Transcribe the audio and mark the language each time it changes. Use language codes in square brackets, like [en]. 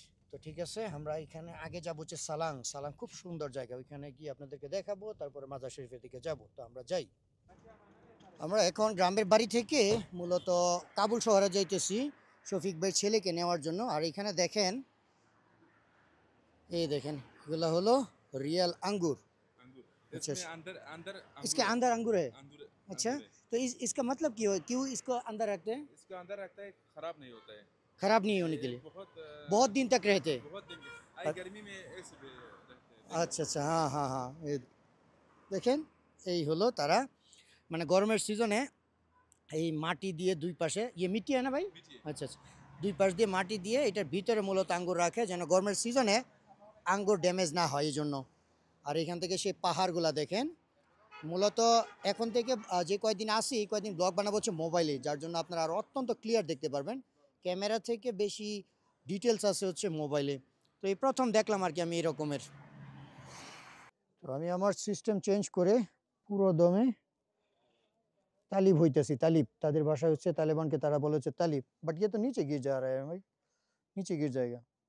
[bn] তো ঠিক আছে, আমরা এখানে আগে যাবো হচ্ছে সালাং। সালাং খুব সুন্দর জায়গা, ওইখানে গিয়ে আপনাদেরকে দেখাবো, তারপরে মাজার শরীফের দিকে যাব। তো আমরা যাই। আমরা এখন গ্রামের বাড়ি থেকে মূলত কাবুল শহরে যাইতেছি শফিক ভাই ছেলেকে নেওয়ার জন্য। আর এখানে দেখেন, এই দেখেন, এগুলো হলো [hi] रियल अंगूर। अच्छा, इसके अंदर अंगूर है। अच्छा, तो इसका मतलब क्यों इसको अंदर रखते हैं? इसको अंदर रखता है, खराब नहीं होता है। खराब नहीं होने के लिए बहुत दिन तक रहते हैं। गर्मी में ऐसे रहते हैं। [bn] अच्छा अच्छा, हाँ हाँ हाँ, দেখেন এই হলো তারা, মানে গরমের সিজনে এই মাটি দিয়ে দুই পাশে ইয়ে মিটি হয় না ভাই? আচ্ছা আচ্ছা, দুই পাশ দিয়ে মাটি দিয়ে এটার ভিতরে মূলত আঙ্গুর রাখে, যেন গরমের সিজনে আঙ্গুর ড্যামেজ না হয় এই জন্য। আর এখান থেকে সেই পাহাড়গুলা দেখেন। মূলত এখন থেকে যে কয়েকদিন আসি, এই কয়েকদিন ব্লগ বানাবো হচ্ছে মোবাইলে, যার জন্য আপনারা আরও অত্যন্ত ক্লিয়ার দেখতে পারবেন। ক্যামেরা থেকে বেশি ডিটেলস আছে হচ্ছে মোবাইলে। তো এই প্রথম দেখলাম আর কি আমি এরকমের। তো আমি আমার সিস্টেম চেঞ্জ করে পুরো দমে तालिब হইতেছি। तालिब তাদের ভাষা হচ্ছে তালেবানকে তারা বলে হচ্ছে तालिब। [hi] बट ये तो नीचे गिर जा रहा है भाई, नीचे गिर जाएगा।